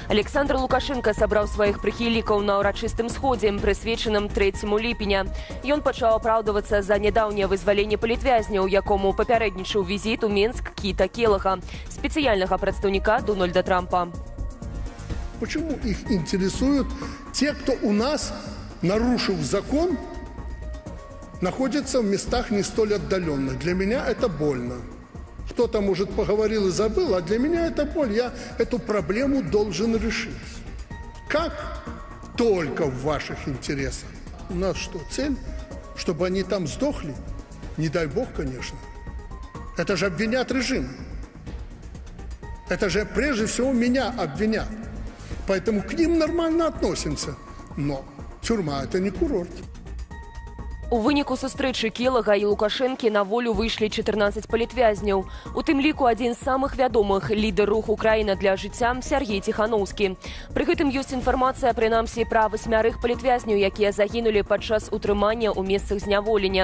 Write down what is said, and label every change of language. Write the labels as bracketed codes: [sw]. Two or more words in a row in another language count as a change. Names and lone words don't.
[be] Александр Лукашенко сабраў сваіх прыхільнікаў на ўрачыстым сходзе, прысвечаным 3 ліпеня. Ён пачаў апраўдвацца за нядаўняе вызваленне палітвязняў, якому папярэднічаў візіт у Минск Кіта Келлага, спецыяльнага прадстаўніка Дональда Трампа. [ru] Почему их интересуют те, кто у нас, нарушив закон, находятся в местах не столь отдаленных? Для меня это больно. Кто-то, может, поговорил и забыл, а для меня это боль. Я эту проблему должен решить. Как? Только в ваших интересах. У нас что, цель? Чтобы они там сдохли? Не дай бог, конечно. Это же обвинят режим. Это же прежде всего меня обвинят. Поэтому к ним нормально относимся. Но тюрьма – это не курорт. [be] У выніку сустрэчы Келлага і Лукашэнкі на волю выйшлі 14 палітвязняў. У тым ліку адзін з самых вядомых – лідар руху «Украіна для жыцця» Сергей Тихановскі. Пры гэтым ёсць інфармацыя, прынамсі, пра 8 палітвязняў, якія загінулі падчас утрымання ў месцах зняволення.